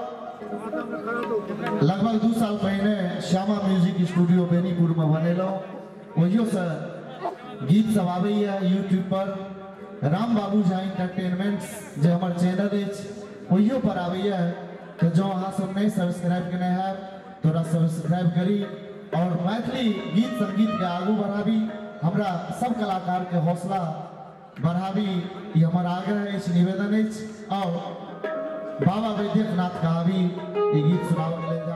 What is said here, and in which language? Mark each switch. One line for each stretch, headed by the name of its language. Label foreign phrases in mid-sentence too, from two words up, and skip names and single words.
Maithili: लगभग 2 साल पहले श्यामा म्यूजिक स्टूडियो बेनीपुर में बनेलो वहियो से गीत सब आबै है यूट्यूब पर राम बाबू झा एंटरटेनमेंट्स जे हमर चैनल अछि वहियो पर आबै है तो जो अहाँ सब नहीं सब्सक्राइब केने है तोरा सब्सक्राइब करी और मैथिली गीत संगीत के आगू बढ़ाबी हमरा सब कलाकार के हौसला बढ़ाबी ये हमार आग्रह है निवेदन है। और बाबा वैद्यनाथ कहावी ये गीत सुनाओ।